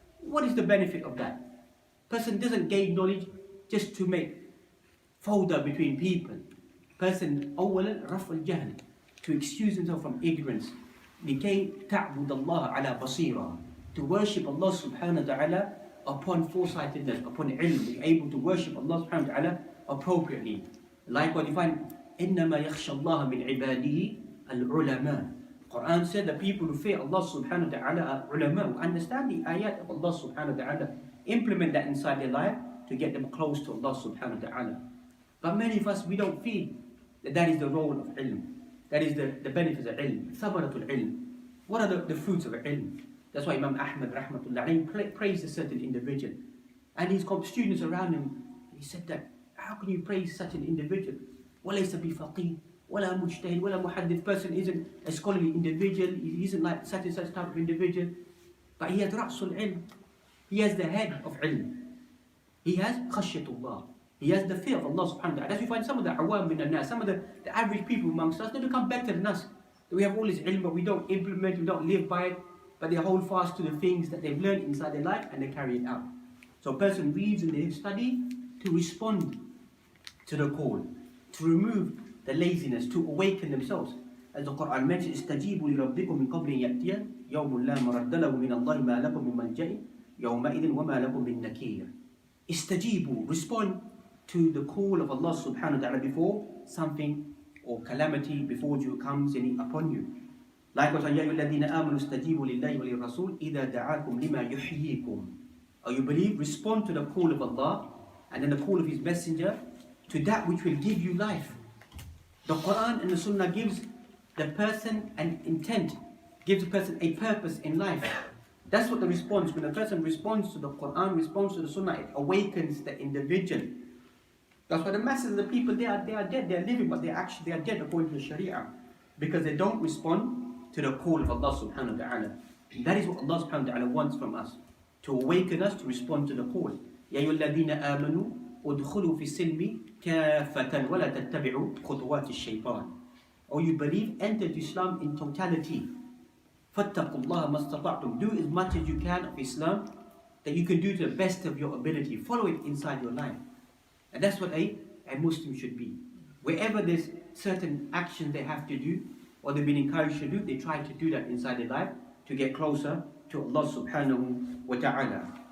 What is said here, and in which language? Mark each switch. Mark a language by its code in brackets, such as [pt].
[en] What is the benefit of that? Person doesn't gain knowledge just to make fawda between people. Person [ar] أولا رفع الجهل, [en] to excuse himself from ignorance. [ar] لكي تعبد الله على بصيرة, [en] to worship Allah subhanahu wa ta'ala upon foresightedness, upon ilm, be able to worship Allah subhanahu wa ta'ala appropriately. Likewise you find [ar] إنما يخشى الله من عباده العلماء. [en] Quran said the people who fear Allah subhanahu wa ta'ala are ulama, who understand the ayat of Allah subhanahu wa ta'ala, implement that inside their life to get them close to Allah subhanahu wa ta'ala. But many of us, we don't feel that is the role of ilm. That is the benefits of ilm, thamaratul ilm. What are the fruits of ilm? That's why Imam Ahmad rahmatullah praised a certain individual. And his students around him, he said that, how can you praise such an individual? [ar] وَلَيْسَ بِفَقِيهٍ wala mujtahid, wala muhaddith. [en] Person isn't a scholarly individual, he isn't like such and such type of individual, but he has ra'sul ilm. He has the head of ilm. He has khashyatullah. He has the fear of Allah subhanahu wa ta'ala. That's why we find some of the [ar] awam min al-nas, [en] some of the average people amongst us, they become better than us. We have all this ilm, but we don't implement, we don't live by it, but they hold fast to the things that they've learned inside their life and they carry it out. So a person reads and they study to respond to the call, to remove the laziness, to awaken themselves. As the Quran mentions, [ar] استجيبوا لربكم من قبل يأتي يوم لا مرد له من الله ما لكم من ملجأ يومئذ وما لكم من نكير. [en] استجيبوا, respond to the call of Allah subhanahu wa ta'ala before something or calamity before you comes upon you. Likewise, [ar] يا أيها الذين آمنوا استجيبوا لله وللرسول إذا دعاكم لما يحييكم. [en] Or you believe, respond to the call of Allah and then the call of His Messenger to that which will give you life. The Quran and the Sunnah gives the person an intent, gives the person a purpose in life. That's what the response, when a person responds to the Quran, responds to the Sunnah, it awakens the individual. That's why the masses of the people, they are dead, they are living, but they are dead according to the Sharia, because they don't respond to the call of Allah subhanahu wa ta'ala. That is what Allah subhanahu wa ta'ala wants from us, to awaken us to respond to the call. [ar] يَا أَيُّهَا الَّذِينَ آمَنُوا ادخلوا في السلم كافة ولا تتبعوا خطوات الشيطان. [en] Or you believe, enter to Islam in totality. [ar] فاتقوا الله ما استطعتم. [en] Do as much as you can of Islam that you can do to the best of your ability. Follow it inside your life. And that's what a Muslim should be. Wherever there's certain actions they have to do, or they've been encouraged to do, they try to do that inside their life to get closer to Allah subhanahu wa ta'ala.